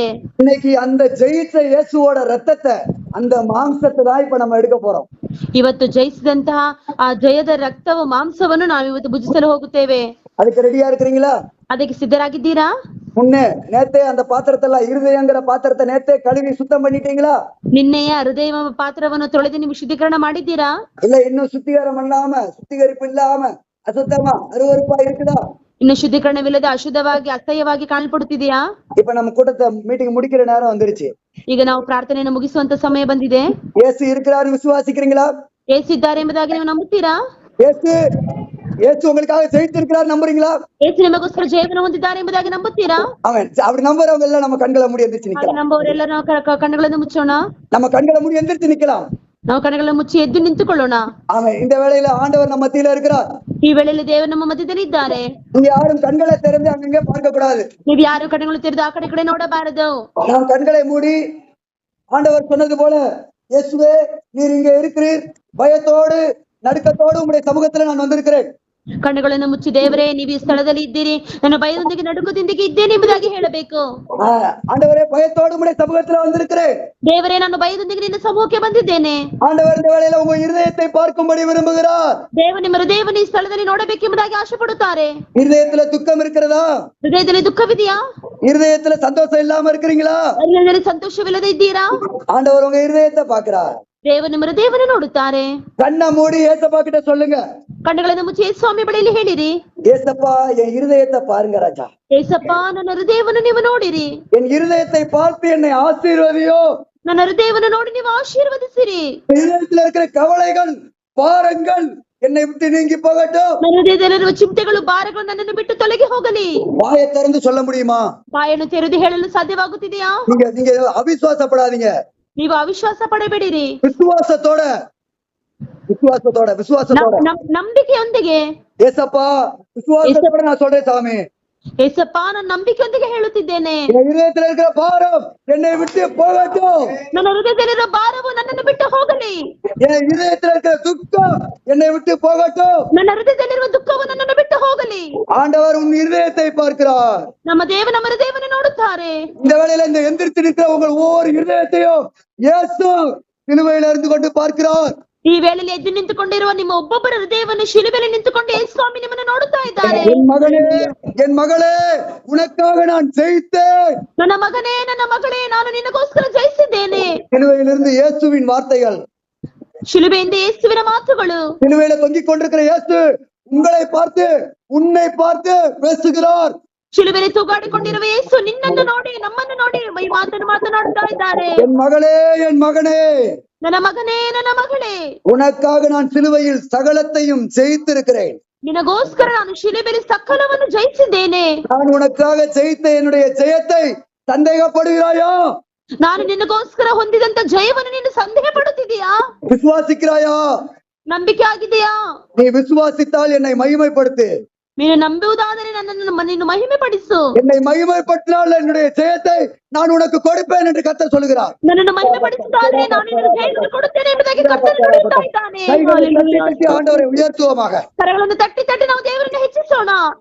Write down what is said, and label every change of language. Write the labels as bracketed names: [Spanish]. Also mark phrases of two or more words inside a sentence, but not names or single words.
[Tamil] இன்னைக்கு அந்த ஜெயிச்ச இயேசுவோட ரத்தத்தை, அந்த மாம்சத்தை தான் இப்ப நம்ம எடுக்க போறோம். [Kannada] ಇವತ್ತು ಜಯಿಸಿದಂತಹ ಆ ಜಯದ ರಕ್ತವು, ಮಾಂಸವನ್ನು ನಾವು ಇವತ್ತು ಭುಜಿಸಲು ಹೋಗುತ್ತೇವೆ. [Tamil] அதுக்கு ரெடியா இருக்கிறீங்களா? [Kannada] ಅದಕ್ಕೆ ಸಿದ್ಧರಾಗಿದ್ದೀರಾ? [Tamil] முன்னே நேத்தே அந்த பாத்திரத்தெல்லாம், இருதயங்கிற பாத்திரத்தை நேத்தே கழுவி சுத்தம் பண்ணிட்டீங்களா? [Kannada] ನಿನ್ನೆಯ ಹೃದಯ ಪಾತ್ರವನ್ನು ತೊಳೆದು ನೀವು ಶುದ್ಧೀಕರಣ ಮಾಡಿದ್ದೀರಾ? [Tamil] இல்ல இன்னும் சுத்திகரம் பண்ணாம, சுத்திகரிப்பு இல்லாம அசுத்தமா அருவருப்பா இருக்குதா? [Kannada] ಇನ್ನು ಶುದ್ಧೀಕರಣವಿಲ್ಲದೆ ಅಶುದ್ಧವಾಗಿ, ಅಸಹ್ಯವಾಗಿ ಕಾಣಲ್ಪಡುತ್ತಿದೆಯಾ? [Tamil] இப்ப நம்ம கூட்டத்தை மீட்டிங் முடிக்கிற நேரம் வந்துருச்சு. [Kannada] ಈಗ ನಾವು ಪ್ರಾರ್ಥನೆಯನ್ನು ಮುಗಿಸುವಂತ ಸಮಯ ಬಂದಿದೆ. [Tamil] இயேசு இருக்கிறாரு, விசுவாசிக்கிறீங்களா? [Kannada] ಯೇಸು ಇದ್ದಾರೆ ಎಂಬುದಾಗಿ ನೀವು ನಂಬುತ್ತೀರಾ? [Tamil] இயேசு உங்களுக்காக ஜெயித்திருக்கிறார், நம்புறீங்களா? [Kannada] ಯೇಸು ನಿಮಗೋಸ್ಕರ ಜಯವನ್ನು ಹೊಂದಿದ್ದಾರೆ ಎಂಬುದಾಗಿ ನಂಬುತ್ತೀರಾ? [Tamil] அவன் அப்படி நம்புறவங்க எல்லாம் நம்ம கண்களை மூடி எந்திரிச்சு [Kannada] ಹಾಗೆ [Tamil] நிக்கலாம். [Kannada] ನಂಬುವವರೆಲ್ಲ ನಾವು ಕಣ್ಣುಗಳನ್ನು ಮುಚ್ಚೋಣ. [Tamil] நம்ம கண்களை மூடி எந்திரிச்சு நிக்கலாம். [Kannada] ನಾವು ಕಣ್ಣುಗಳನ್ನು ಮುಚ್ಚಿ ಎದ್ದು ನಿಂತುಕೊಳ್ಳೋಣ. [Tamil] அவன் இந்த வேளையில ஆண்டவர் நம்ம மத்தியில இருக்கிறார். [Kannada] ಈ ವೇಳೆಯಲ್ಲಿ ದೇವರು ನಮ್ಮ ಮಧ್ಯದಲ್ಲಿ ಇದ್ದಾರೆ. [Tamil] நீங்க யாரும் கண்களை திறந்து அங்கங்கே பார்க்க கூடாது. [Kannada] ನೀವು ಯಾರು ಕಣ್ಣುಗಳು ತೆರೆದು ಆ ಕಡೆ ಈ ಕಡೆ ನೋಡಬಾರದು. [Tamil] நாம் கண்களை மூடி ஆண்டவர் சொன்னது போல, இயேசுவே நீர் இங்கே இருக்கிறீர், பயத்தோடு நடுக்கத்தோடு உங்களுடைய சமூகத்துல நான் வந்திருக்கிறேன். [Kannada] ಕಣ್ಣುಗಳನ್ನು ಮುಚ್ಚಿ, ದೇವರೇ ನೀವು ಈ ಸ್ಥಳದಲ್ಲಿ ಇದ್ದೀರಿ, ನನ್ನ ಭಯದೊಂದಿಗೆ ನಡುಕದೊಂದಿಗೆ ಇದ್ದೇನೆ ಎಂಬುದಾಗಿ ಹೇಳಬೇಕು. [Tamil] ஆண்டவரே, பயத்தோடு உங்களுடைய சமூகத்துல வந்திருக்கிறேன். [Kannada] ದೇವರೇ, ನಾನು ಭಯದೊಂದಿಗೆ ನಿನ್ನ ಸಮೂಹಕ್ಕೆ ಬಂದಿದ್ದೇನೆ. [Tamil] ஆண்டவர் இந்த வேளையில உங்க இருதயத்தை பார்க்கும்படி விரும்புகிறார். [Kannada] ದೇವರು ನಿಮ್ಮ ಹೃದಯವನ್ನು ಈ ಸ್ಥಳದಲ್ಲಿ ನೋಡಬೇಕೆಂಬುದಾಗಿ ಆಶೆ ಪಡುತ್ತಾರೆ. [Tamil] இருதயத்துல துக்கம் இருக்கிறதா? [Kannada] ಹೃದಯದಲ್ಲಿ ದುಃಖವಿದೆಯಾ? [Tamil] இருதயத்துல சந்தோஷம் இல்லாம இருக்கிறீங்களா? [Kannada] ಹೃದಯದಲ್ಲಿ ಸಂತೋಷವಿಲ್ಲದೆ ಇದ್ದೀರಾ? [Tamil] ஆண்டவர் உங்க இருதயத்தை பார்க்கிறார். [Kannada] ದೇವರು ನಿಮ್ಮ ಹೃದಯವನ್ನು ನೋಡುತ್ತಾರೆ. [Tamil] கண்ணை மூடி ஏசப்பா கிட்ட சொல்லுங்க. [Kannada] ಕಣ್ಣುಗಳನ್ನು ಮುಚ್ಚಿ ಯೇಸು ಸ್ವಾಮಿ ಬಳಿಯಲ್ಲಿ ಹೇಳಿರಿ, [Tamil] ஏசப்பா என் இருதயத்தை பாருங்க ராஜா. [Kannada] ಏಸಪ್ಪ, ನನ್ನ ಹೃದಯವನ್ನು ನೀವು ನೋಡಿರಿ. [Tamil] என் இருதயத்தை பார்த்து என்னை ஆசீர்வதியோ. [Kannada] ನನ್ನ ಹೃದಯವನ್ನು ನೋಡಿ ನೀವು ಆಶೀರ್ವದಿಸಿರಿ. [Tamil] இருதயத்துல இருக்கிற கவலைகள், பாரங்கள் என்னை விட்டு நீங்கி போகட்டும். [Kannada] ನನ್ನ ಹೃದಯದಲ್ಲಿರುವ ಚಿಂತೆಗಳು, ಭಾರಗಳು ನನ್ನನ್ನು ಬಿಟ್ಟು ತೊಲಗಿ ಹೋಗಲಿ. [Tamil] வாயை திறந்து சொல்ல முடியுமா? [Kannada] ಬಾಯನ್ನು ತೆರೆದು ಹೇಳಲು ಸಾಧ್ಯವಾಗುತ್ತಿದೆಯಾ? [Tamil] நீங்க அவிசுவாசப்படாதீங்க. [Kannada] ನೀವು ಅವಿಶ್ವಾಸ ಪಡಬೇಡಿರಿ. [Tamil] விசுவாசத்தோட [Kannada] ನಂಬಿಕೆಯೊಂದಿಗೆ, [Tamil] ஏசப்பா விசுவாசத்தோட நான் சொல்றேன் சாமி. [Kannada] ಏಸಪ್ಪ, ನಾನು ನಂಬಿಕೆಯೊಂದಿಗೆ ಹೇಳುತ್ತಿದ್ದೇನೆ. [Tamil] என் இதயத்துல இருக்கிற பாரம் என்னை விட்டு போகட்டும். [Kannada] ನನ್ನ ಹೃದಯದಲ್ಲಿರುವ ಭಾರವು ನನ್ನನ್ನು ಬಿಟ್ಟು ಹೋಗಲಿ. [Tamil] என் இதயத்துல இருக்கிற துக்கம் என்னை விட்டு போகட்டும். [Kannada] ನನ್ನ ಹೃದಯದಲ್ಲಿರುವ ದುಃಖವು ನನ್ನನ್ನು ಬಿಟ್ಟು ಹೋಗಲಿ. [Tamil] ஆண்டவர் உன் இருதயத்தை பார்க்கிறார். [Kannada] ನಮ್ಮ ಹೃದಯವನ್ನು ನೋಡುತ್ತಾರೆ. [Tamil] இந்த வேளையில இந்த எந்திரித்து நிற்கிற உங்கள் ஒவ்வொரு இருதயத்தையும் இயேசு சிலுவையில இருந்து கொண்டு பார்க்கிறார். [Kannada] ಈ ವೇಳೆಯಲ್ಲಿ ಎದ್ದು ನಿಂತುಕೊಂಡಿರುವ ನಿಮ್ಮ ಒಬ್ಬೊಬ್ಬರ ಹೃದಯವನ್ನು ಶಿಲುಬೆಯಲ್ಲಿ ನಿಂತುಕೊಂಡು ಯೇಸು ಸ್ವಾಮಿ ನಿಮ್ಮನ್ನು ನೋಡುತ್ತಾ ಇದ್ದಾರೆ. [Tamil] என் மகனே என் மகளே உனக்காக நான் ஜெயித்தேன். [Kannada] ನನ್ನ ಮಗನೇ, ನನ್ನ ಮಗಳೇ, ನಾನು ನಿನಗೋಸ್ಕರ ಜಯಿಸಿದ್ದೇನೆ. [Tamil] சிலுவையிலிருந்து இயேசுவின் வார்த்தைகள், [Kannada] ಶಿಲುಬೆಯಿಂದ ಯೇಸುವಿನ ಮಾತುಗಳು. [Tamil] சிலுவையில தொங்கிக் கொண்டிருக்கிற இயேசு உங்களை பார்த்து உன்னை பார்த்து பேசுகிறார். [Kannada] ಶಿಲುಬೆಯಲ್ಲಿ ತೂಗಾಡಿಕೊಂಡಿರುವ ಯೇಸು ನಿನ್ನನ್ನು ನೋಡಿ, ನಮ್ಮನ್ನು ನೋಡಿ ಈ ಮಾತನ್ನು ಮಾತನಾಡುತ್ತಾ ಇದ್ದಾರೆ. [Tamil] என் மகளே என் மகனே, [Kannada] ನನ್ನ ಮಗನೇ, ನನ್ನ ಮಗಳೇ, [Tamil] உனக்காக நான் சிலுவையில் சகலத்தையும் ஜெயித்திருக்கிறேன். [Kannada] ನಿನಗೋಸ್ಕರ ನಾನು ಶಿಲುಬೆಯಲ್ಲಿ ಸಕಲವನ್ನು ಜಯಿಸಿದ್ದೇನೆ. [Tamil] நான் உனக்காக ஜெயித்த என்னுடைய ஜெயத்தை சந்தேகப்படுகிறாயா? [Kannada] ನಾನು ನಿನಗೋಸ್ಕರ ಹೊಂದಿದಂತ ಜಯವನ್ನು ನೀನು ಸಂದೇಹ ಪಡುತ್ತಿದೀಯಾ? [Tamil] விசுவாசிக்கிறாயா? [Kannada] ನಂಬಿಕೆ ಆಗಿದೆಯಾ? [Tamil] நீ விசுவாசித்தால் என்னை மகிமைப்படுத்து. [Kannada] ನೀನು ನಂಬುವುದಾದರೆ ನನ್ನನ್ನು ನೀನು ಮಹಿಮೆ ಪಡಿಸು. [Tamil] என்னை மகிமைப்படுத்தினால் என்னுடைய ஜெயத்தை நான் உனக்கு கொடுப்பேன் என்று கர்த்தர் சொல்கிறார். [Kannada] ನನ್ನನ್ನು ಮಹಿಮೆ ಪಡಿಸುತ್ತಾದರೆ ನಾನು ನಿನಗೆ ಜಯವನ್ನು ಕೊಡುತ್ತೇನೆ ಎಂಬುದಾಗಿ ಕರ್ತನು ನುಡಿಯುತ್ತಾ ಇದ್ದಾನೆ. [Tamil] கைகளை தட்டி தட்டி ஆண்டவரை உயர்த்துவோமாக. [Kannada] ಕರಗಳನ್ನು ತಟ್ಟಿ ತಟ್ಟಿ ನಾವು ದೇವರನ್ನು ಹೆಚ್ಚಿಸೋಣ.